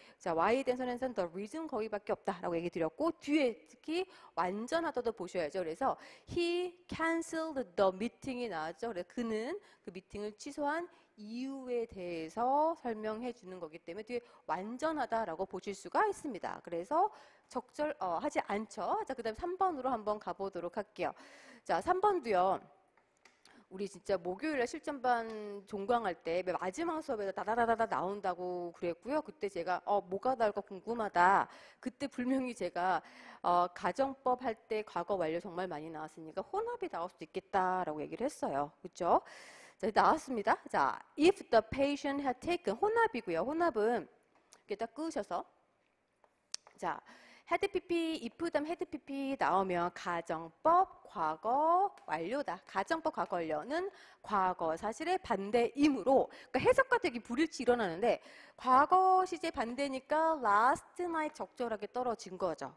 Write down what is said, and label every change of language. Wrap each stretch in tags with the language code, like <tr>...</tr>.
<ko>자, why에 대한 선행사는 the reason 거기밖에 없다라고 얘기 드렸고 뒤에 특히 완전하다도 보셔야죠. 그래서</ko> <en>he canceled the meeting</en> <ko>이 나왔죠. 그래서 그는 그 미팅을 취소한 이유에 대해서 설명해 주는 거기 때문에 뒤에 완전하다라고 보실 수가 있습니다. 그래서 적절하지 않죠. 자, 그다음 3번으로 한번 가보도록 할게요. 자, 3번도요. 우리 진짜 목요일에 실전반 종강할 때 마지막 수업에서 다다다다다 나온다고 그랬고요. 그때 제가 뭐가 나올까 궁금하다. 그때 분명히 제가 가정법 할 때 과거 완료 정말 많이 나왔으니까 혼합이 나올 수도 있겠다라고 얘기를 했어요. 그렇죠? 자, 나왔습니다. 자,</ko> <en>if the patient had taken</en> <ko>혼합이고요. 혼합은 이렇게 딱 끄셔서 자, had pp, if 다음 had pp 나오면 가정법 과거 완료다. 가정법 과거 완료는 과거 사실의 반대이므로 그러니까 해석과 되게 불일치 일어나는데 과거 시제 반대니까</ko> <en>last night</en> <ko>적절하게 떨어진 거죠.</ko>